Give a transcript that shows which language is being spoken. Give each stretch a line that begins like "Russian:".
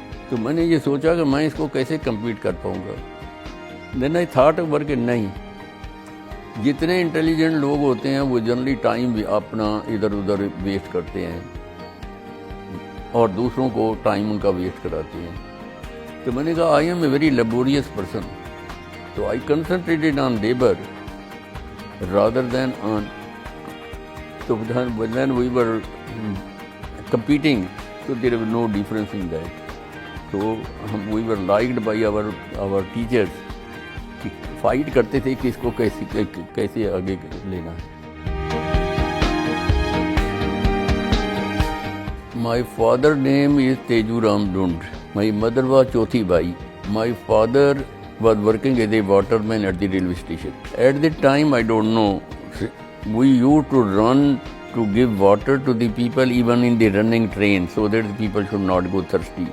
Hindi: तो मैंने ये सोचा कि मैं इसको कैसे कम्पीट कर पाऊँगा.
English: then I thought over
Hindi: कि नहीं, जितने इंटेलिजेंट लोग होते हैं वो जनरली टाइम भी अपना इधर उधर वेस्ट करते हैं और दूसरों को टाइम उनका वेस्ट कराते हैं. तो मैंने कहा
English: I am a very laborious person, तो I concentrated on labour rather than on. तो when we were competing, so there was no difference in that. So we were liked by our teachers
Hindi: कि fight करते थे कि इसको कैसे आगे लेना है.
English: My father name is Teju Ram Lund. My mother was Chothi Bai. My father was working as a waterman at the railway station. At the time, I don't know, we used to run to give water to the people even in the running train so that the people should not go thirsty.